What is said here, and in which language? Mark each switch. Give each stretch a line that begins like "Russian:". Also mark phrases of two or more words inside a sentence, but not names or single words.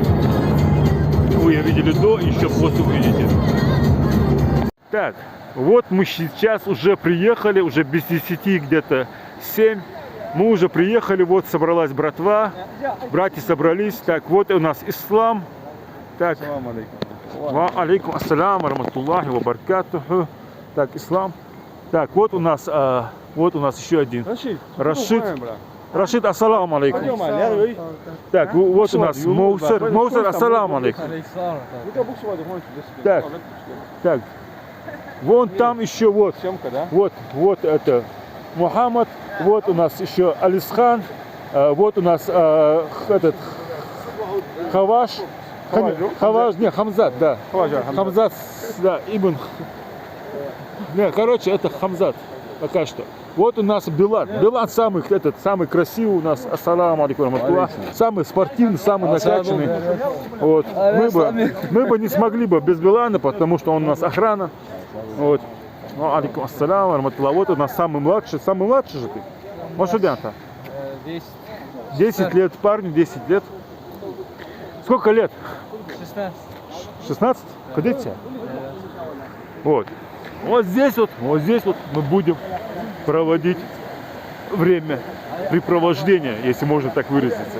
Russian: Вы ее видели до, еще после увидите. Так, вот мы сейчас уже приехали, уже без 10, где-то 7. Мы уже приехали, вот собралась братва, братья собрались. Так, вот у нас ислам. Так,
Arabic: وعليكم السلام، رحمة الله وبركاته.
Russian: Так, ислам. Так, вот у нас еще один. Рашид,
Arabic: السلام عليكم.
Russian: Так, вот у нас Моусер,
Arabic: السلام عليكم.
Russian: Так, вон там еще вот это Мухаммад, вот у нас еще Алисхан, вот у нас этот Хамзат, да. Хамзат, да, Ибн. Не, короче, это Хамзат пока что. Вот у нас Билан. Билан самый красивый у нас.
Arabic: السلام عليكم رحمة الله.
Russian: Самый спортивный, самый накачанный. Вот. Мы бы не смогли бы без Билана, потому что он у нас охрана. Вот. Ну,
Arabic: عليكم السلام رحمة الله.
Russian: Вот у нас самый младший же ты. Машудянта. 10 лет парню, 10 лет. Сколько лет? 16. 16? Кадете? Вот. Вот здесь вот мы будем проводить времяпрепровождение, если можно так выразиться.